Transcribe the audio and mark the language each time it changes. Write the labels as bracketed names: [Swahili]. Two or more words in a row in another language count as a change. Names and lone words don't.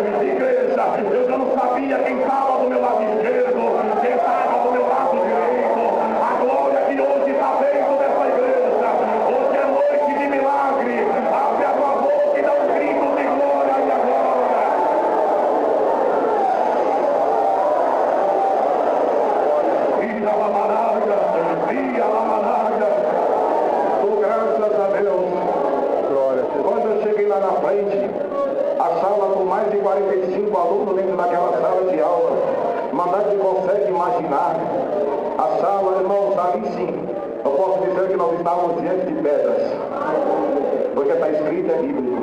[Portuguese] Igreja, eu já não sabia quem estava do meu lado esquerdo, quem estava do meu lado direito. A glória que hoje está dentro dessa igreja, hoje é noite de milagre. Abre a tua boca e dá um grito de glória e agora. Ia la managa, ia la managa. Oh, graças a Deus. entrando dentro daquela sala de aula, mas você consegue imaginar a sala, irmãos, ali sim, eu posso dizer que nós estávamos diante de pedras, porque está escrito, é bíblico.